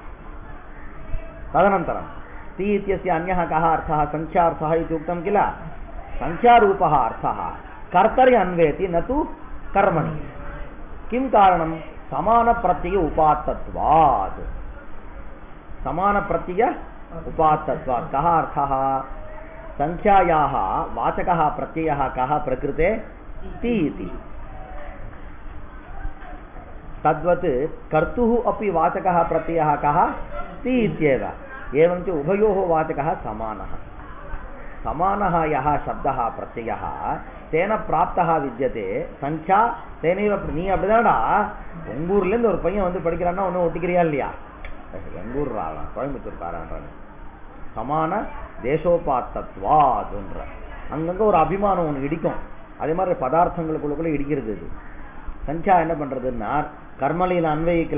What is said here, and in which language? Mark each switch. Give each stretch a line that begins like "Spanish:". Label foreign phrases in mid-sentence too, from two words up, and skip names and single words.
Sanskrit: तदनन्तरं ति इत्यस्य अन्यः कः अर्थः, संख्यार्थः इति उक्तं किल. संख्यारूपः अर्थः कर्तरि अन्वेति न तु कर्मणि. किं कारणं, समान प्रत्यय उपात्तत्वात्. समान प्रत्यय उपात्तत्वात्. कः अर्थः? संख्यायाः वाचकः प्रत्ययः कः प्रकृते ति इति. तद्वत् कर्तुः अपि वाचकः प्रत्ययः कः ति इत्येव. एवं च उभयोः वाचकः समानः. समानः यः शब्दः प्रत्ययः तेन प्राप्तः विद्यते. संख्या तेनैव.
Tamil: நீ அப்படிதான்டா உங்க ஊர்ல இருந்து ஒரு பையன் வந்து படிக்கிறான்னா ஒன்னும் ஒட்டிக்கிறியா இல்லையா? எங்க ஊர் கோயம்புத்தூர் காரன்றாங்க. சமான தேசோபாத்தத்வாதுன்ற அங்கங்க ஒரு அபிமானம் ஒன்று இடிக்கும். அதே மாதிரி பதார்த்தங்களுக்குள்ள இடிக்கிறது. இது சங்கியா என்ன பண்றதுன்னா கர்மலையில் அன்வயிக்கல.